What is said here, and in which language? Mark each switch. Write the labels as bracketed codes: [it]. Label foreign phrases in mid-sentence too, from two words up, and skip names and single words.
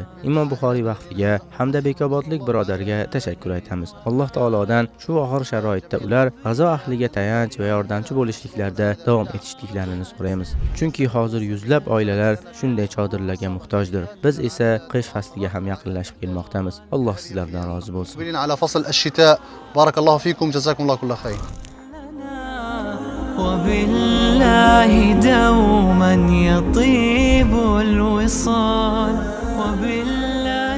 [uz] Imom Buxoriy vaqfiga hamda Bekobodlik birodarga tashakkur aytamiz. Alloh taolodan shu og'ir sharoitda ular G'azo ahliga tayanch va yordamchi bo'lishliklarda davom etishliklarini so'raymiz. Chunki hozir yuzlab oilalar shunday chodirlarga muhtojdir. Biz esa qish fasliga ham yaqinlashib kelmoqdamiz. Alloh sizlardan rozi bo'lsin. [ar] على فصل الشتاء بارك الله فيكم جزاكم الله كل خير. وبالله دوما يطيب الوصال وبالله